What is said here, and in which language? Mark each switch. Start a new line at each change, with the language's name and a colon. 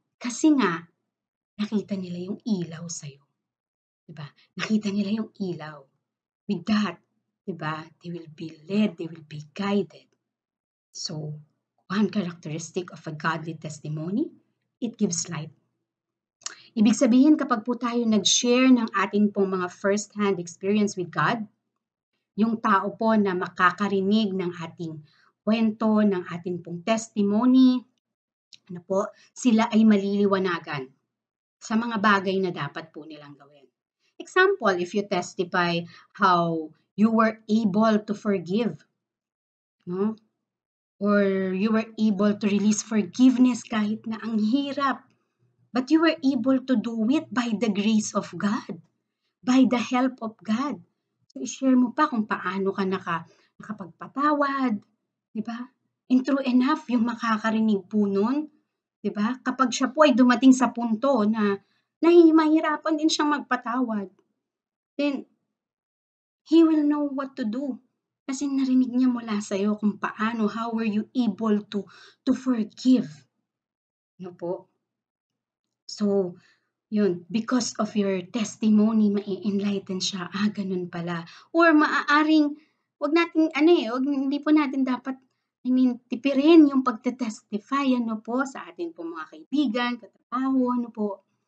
Filipino: Kasi nga, nakita nila yung ilaw sa'yo. Diba? Nakita nila yung ilaw.
English: With that,
Filipino: diba,
English: they will be led, they will be guided. So, one characteristic of a godly testimony, it gives light.
Filipino: Ibig sabihin, kapag po tayo nag-share ng ating pong mga
English: first-hand experience with God,
Filipino: yung tao po na makakarinig ng ating kwento, ng ating pong testimony, sila ay maliliwanagan sa mga bagay na dapat po nilang gawin.
English: Example, if you testify how you were able to forgive, or you were able to release forgiveness
Filipino: kahit na ang hirap,
English: but you were able to do it by the grace of God, by the help of God.
Filipino: So, i-share mo pa kung paano ka nakapagpatawad, di ba?
English: And true enough,
Filipino: yung makakarinig po nun, di ba? Kapag siya po ay dumating sa punto na mahirapan din siyang magpatawad, then he will know what to do. Kasi narinig niya mula sa'yo kung paano,
English: how were you able to forgive.
Filipino: Po? So, yun,
English: because of your testimony,
Filipino: mai-enlighten siya. Ganun pala. Or maaaring, hindi po natin dapat, tipirin yung pagte-testify, po, sa ating po mga kaibigan, katrabaho, po.